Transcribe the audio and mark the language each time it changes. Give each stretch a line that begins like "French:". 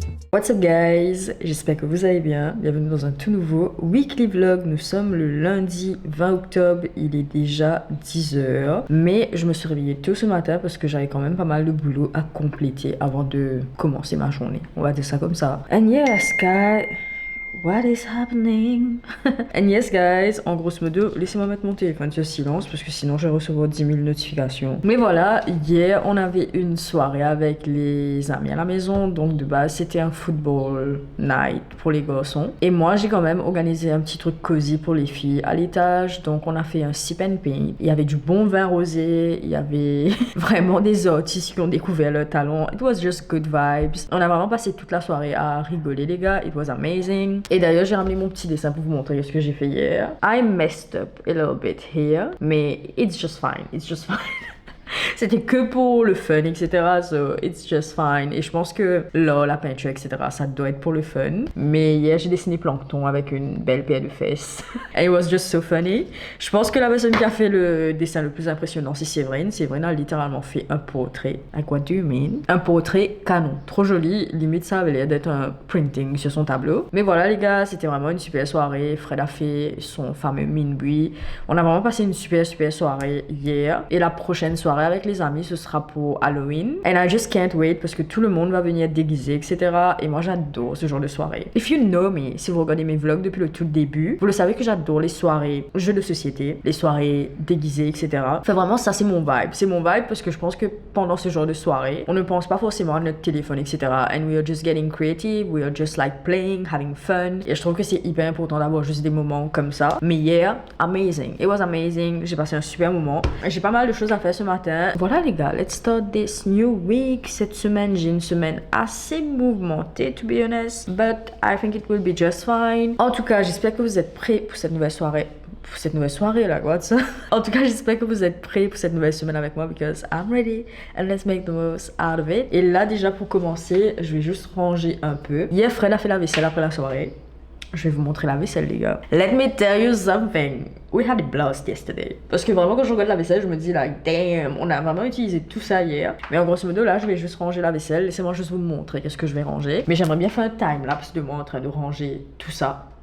English: What's up guys,
French: j'espère que vous allez bien, bienvenue dans un tout nouveau weekly vlog. Nous sommes le lundi 20 octobre, il est déjà 10h, mais je me suis réveillée tôt ce matin parce que j'avais quand même pas mal de boulot à compléter avant de commencer ma journée, on va dire ça comme ça.
English: And yes guys, what is happening? And yes guys,
French: en grosso modo, laissez-moi mettre mon téléphone sur silence parce que sinon je vais recevoir 10 000 notifications. Mais voilà, hier on avait une soirée avec les amis à la maison, donc de base c'était un football night pour les garçons. Et moi j'ai quand même organisé un petit truc cosy pour les filles à l'étage, donc on a fait un sip and paint. Il y avait du bon vin rosé, il y avait vraiment des artistes qui ont découvert leur talent.
English: It was just good vibes.
French: On a vraiment passé toute la soirée à rigoler les gars,
English: it was amazing.
French: Et d'ailleurs, j'ai ramené mon petit dessin pour vous montrer ce que j'ai fait hier.
English: I messed up a little bit here, mais it's just fine, it's just fine.
French: C'était que pour le fun, etc.
English: So it's just fine.
French: Et je pense que là, la peinture, etc., ça doit être pour le fun. Mais hier, j'ai dessiné Plankton avec une belle paire de fesses.
English: And it was just so funny.
French: Je pense que la personne qui a fait le dessin le plus impressionnant, c'est Séverine. Séverine a littéralement fait un portrait.
English: Like, what do you mean?
French: Un portrait canon. Trop joli. Limite, ça avait l'air d'être un printing sur son tableau. Mais voilà, les gars, c'était vraiment une super soirée. Fred a fait son fameux minbui. On a vraiment passé une super soirée hier. Et la prochaine soirée avec les amis, ce sera pour Halloween.
English: And I just can't wait
French: parce que tout le monde va venir déguisé, etc. Et moi, j'adore ce genre de soirée.
English: If you know me,
French: si vous regardez mes vlogs depuis le tout début, vous le savez que j'adore les soirées jeux de société, les soirées déguisées, etc. Enfin, vraiment, ça, c'est mon vibe. C'est mon vibe parce que je pense que pendant ce genre de soirée, on ne pense pas forcément à notre téléphone, etc.
English: And we are just getting creative, we are just like playing, having fun.
French: Et je trouve que c'est hyper important d'avoir juste des moments comme ça. Mais hier, amazing.
English: It was amazing.
French: J'ai passé un super moment. J'ai pas mal de choses à faire ce matin. Voilà les gars,
English: let's start this new week.
French: Cette semaine, j'ai une semaine assez mouvementée,
English: to be honest, but I think it will be just fine.
French: En tout cas, j'espère que vous êtes prêts pour cette nouvelle soirée. Pour cette nouvelle soirée là, quoi, ça. En tout cas, j'espère que vous êtes prêts pour cette nouvelle semaine avec moi
English: because I'm ready and let's make the most out of it.
French: Et là, déjà pour commencer, je vais juste ranger un peu. Hier, Fred a fait la vaisselle après la soirée. Je vais vous montrer la vaisselle, les gars.
English: Let me tell you something. We had a blast yesterday.
French: Parce que vraiment, quand je regarde la vaisselle, je me dis,
English: like, damn,
French: on a vraiment utilisé tout ça hier. Mais en grosso modo, là, je vais juste ranger la vaisselle. Laissez-moi juste vous montrer qu'est-ce que je vais ranger. Mais j'aimerais bien faire un time-lapse de moi en train de ranger tout ça.